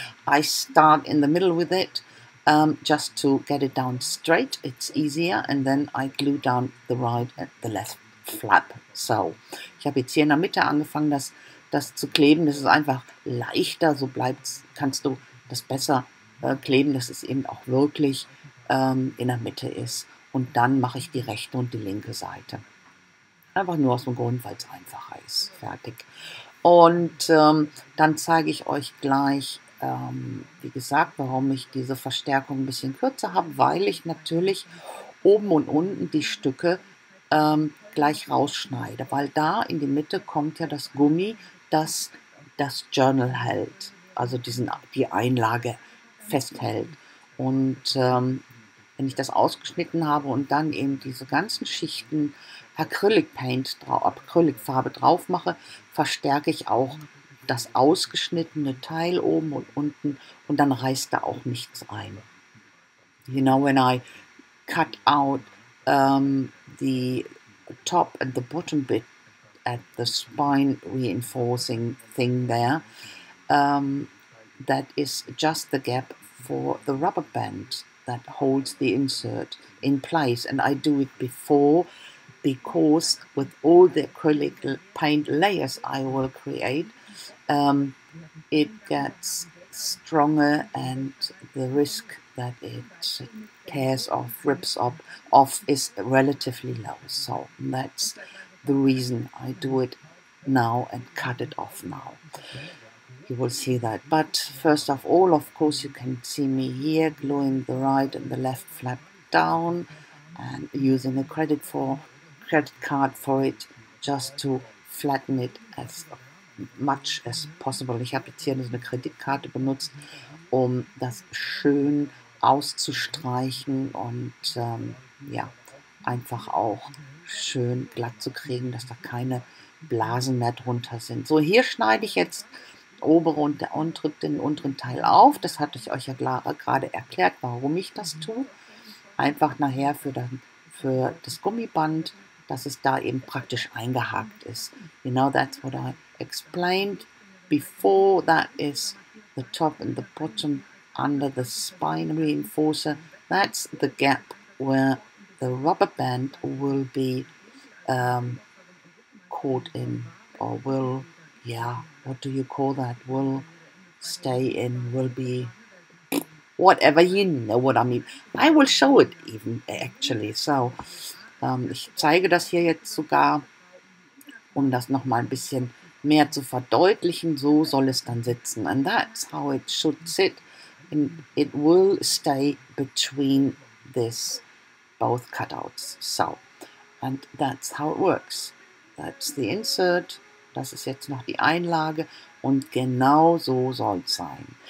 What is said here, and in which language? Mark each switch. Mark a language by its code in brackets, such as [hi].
[en] I start in the middle with it, just to get it down straight. It's easier, and then I glue down the right and the left flap. [de] So, ich habe jetzt hier in der Mitte angefangen, das zu kleben. Das ist einfach leichter, so kannst du das besser kleben, dass es eben auch wirklich in der Mitte ist. Und dann mache ich die rechte und die linke Seite. Einfach nur aus dem Grund, weil es einfacher ist. Fertig. Und dann zeige ich euch gleich, wie gesagt, warum ich diese Verstärkung ein bisschen kürzer habe, weil ich natürlich oben und unten die Stücke gleich rausschneide, weil da in die Mitte kommt ja das Gummi, das das Journal hält, also die Einlage festhält. Und wenn ich das ausgeschnitten habe und dann eben diese ganzen Schichten Acrylic Paint, Acrylicfarbe drauf mache, verstärke ich auch das ausgeschnittene Teil oben und unten und dann reißt da auch nichts ein. [en] You know, when I cut out the top and the bottom bit at the spine reinforcing thing there, that is just the gap for the rubber band that holds the insert in place, and I do it before because with all the acrylic paint layers I will create, it gets stronger and the risk that it tears off, rips off is relatively low. So that's the reason I do it now and cut it off now. You will see that. But first of all, of course, you can see me here gluing the right and the left flap down and using a credit card for it just to flatten it as much as possible. [de] Ich habe jetzt hier eine Kreditkarte benutzt, um das schön auszustreichen und ja, einfach auch schön glatt zu kriegen, dass da keine Blasen mehr drunter sind. So, hier schneide ich jetzt obere und den unteren Teil auf. Das hatte ich euch ja gerade erklärt, warum ich das tue. Einfach nachher für das Gummiband, dass es da eben praktisch eingehakt ist. [en] You know, that's what I explained before. That is the top and the bottom under the spine reinforcer. That's the gap where the rubber band will be caught in, or will, yeah, what do you call that? Will stay in, will be, whatever, you know what I mean. I will show it even, actually. [de] So, ich zeige das hier jetzt sogar, um das nochmal ein bisschen mehr zu verdeutlichen. So soll es dann sitzen. [en] And that's how it should sit. And it will stay between this, both cutouts. So, and that's how it works. That's the insert. [de] Das ist jetzt noch die Einlage. Und genau so soll es sein.